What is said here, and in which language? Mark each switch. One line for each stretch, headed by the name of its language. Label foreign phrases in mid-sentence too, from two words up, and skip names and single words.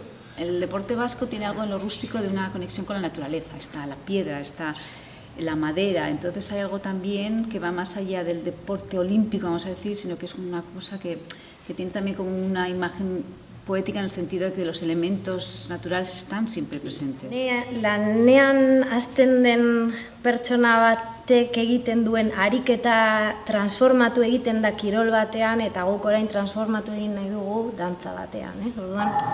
Spanish: El deporte vasco tiene algo en lo rústico de una conexión con la naturaleza, está la piedra, está la madera, entonces hay algo también que va más allá del deporte olímpico, vamos a decir, sino que es una cosa que tiene también como una imagen poética en el sentido de que los elementos naturales están siempre presentes.
Basque: Lanean hasten den pertsona batek egiten duen ariketa transformatu egiten da kirol batean, eta guk orain transformatu egin nahi dugu dantza batean. Orduan,